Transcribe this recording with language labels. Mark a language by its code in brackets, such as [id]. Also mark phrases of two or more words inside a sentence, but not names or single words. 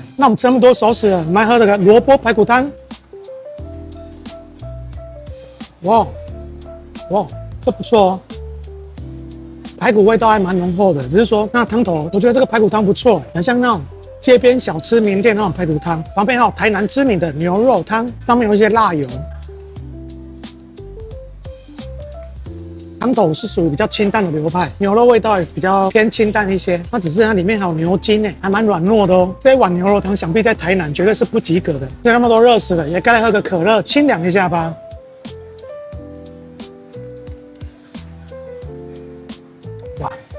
[zh] 那我們吃那麼多熟食了，我們來喝這個蘿蔔排骨湯。哇，這不錯哦，排骨味道還蠻濃厚的，只是說那湯頭，我覺得這個排骨湯不錯，很像那種街邊小吃名店那種排骨湯。旁邊還有台南知名的牛肉湯，上面有一些辣油。湯頭是屬於比較清淡的流派，牛肉味道也比較偏清淡一些。它只是它裡面還有牛筋還蠻軟糯的哦。這一碗牛肉湯想必在台南絕對是不及格的。吃那麼多熱食了，也該來喝個可樂清涼一下吧。哇！